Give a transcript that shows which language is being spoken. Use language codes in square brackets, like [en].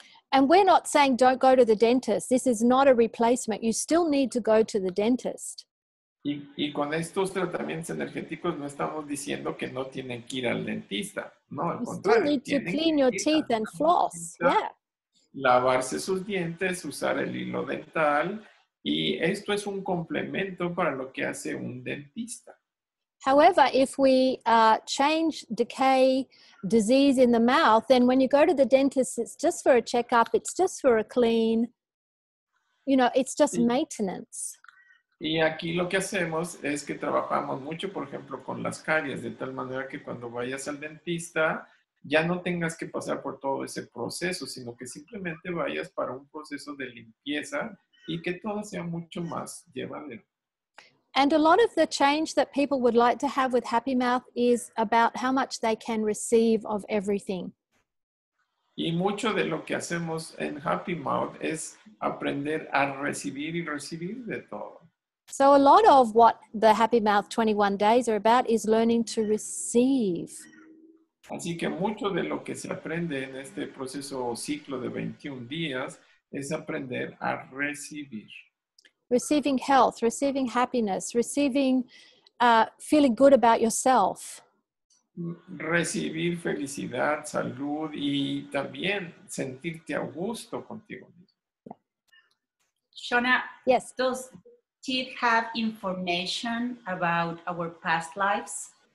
[en] And we're not saying don't go to the dentist. This is not a replacement. You still need to go to the dentist. [es] Y con estos tratamientos energéticos no estamos diciendo que no tienen que ir al dentista. No, al [en] You [es] contrario. [en] still need to clean your teeth and floss. Yeah. [es] Lavarse sus dientes, usar el hilo dental. Y esto es un complemento para lo que hace un dentista. [en] However, if we change decay, disease in the mouth, then when you go to the dentist, it's just for a checkup, it's just for a clean, it's just maintenance. [es] Y aquí lo que hacemos es que trabajamos mucho, por ejemplo, con las caries, de tal manera que cuando vayas al dentista, ya no tengas que pasar por todo ese proceso, sino que simplemente vayas para un proceso de limpieza y que todo sea mucho más llevadero. [en] And a lot of the change that people would like to have with Happy Mouth is about how much they can receive of everything. [es] Y mucho de lo que hacemos en Happy Mouth es aprender a recibir y recibir de todo. [en] So a lot of what the Happy Mouth 21 days are about is learning to receive. [es] Así que mucho de lo que se aprende en este proceso o ciclo de 21 días es aprender a recibir. [en] Receiving health, receiving happiness, receiving feeling good about yourself. [es] Recibir felicidad, salud y también sentirte a gusto contigo mismo. [en] Shauna, yes. Does teeth have information about our past lives?